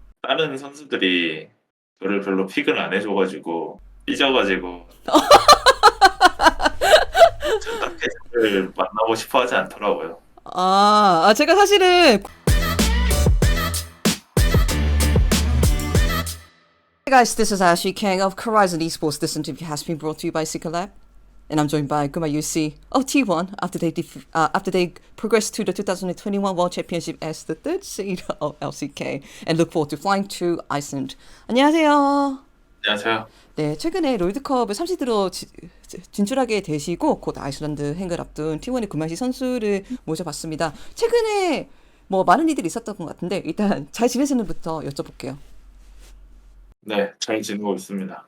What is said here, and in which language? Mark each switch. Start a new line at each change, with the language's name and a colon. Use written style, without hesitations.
Korean: 다른 선수들이 저를 별로 픽을 안 해줘가지고 삐져가지고 저 딱히 저를 만나고 싶어 하지 않더라고요. 제가 사실은
English: Hey guys, this is Ashley King of Horizon Esports. This interview has been brought to you by Seeker and I'm joined by Guma UC of T1 after they progressed to the 2021 World Championship as the third seed of LCK and look forward to flying to Iceland.
Korean: 안녕하세요. 안녕하세요. 네, 최근에 롤드컵을 3시드로 진출하게 되시고 곧 아이슬란드 행을 앞둔 T1의 구마시 선수를 모셔봤습니다. 최근에 뭐 많은 일들이 있었던 것 같은데 일단 잘 지내시는부터 여쭤볼게요. 네, 잘 지내고 있습니다.